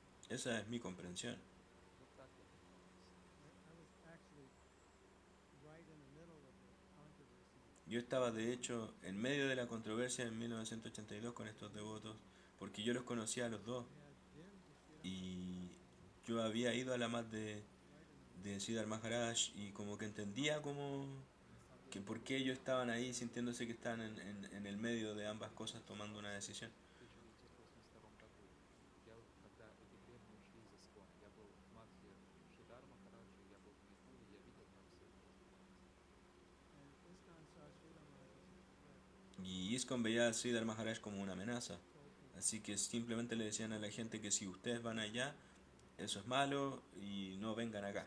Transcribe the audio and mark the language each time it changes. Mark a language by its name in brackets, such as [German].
[English] that's my understanding. [Spanish] Esa es mi comprensión. [Russian] Вот так я понимаю. [English] I was actually right in the middle of the controversy. [Spanish] Yo estaba de hecho en medio de la controversia en 1982 con estos devotos, porque yo los conocía a los dos [English] I had been to Sri [Spanish] y yo había ido a la mat [English] right in the [Spanish] de Siddhar Maharaj y como que entendía que por qué ellos estaban ahí sintiéndose que están en el medio de ambas cosas tomando una decisión. [Russian] В 1982 году, когда эти преданные ушли из ИСКОНа, я был в Мадхе Шидар Махараджа, я был в Майпуре, я видел, как все это развивалось. [English] and ISKCON saw Sri Maharaj as a threat. [Spanish] Y ISKCON veía a Siddhar Maharaj como una amenaza. [English] Told people, [Spanish] Así que simplemente le decían a la gente que si ustedes van allá, eso es malo y no vengan acá.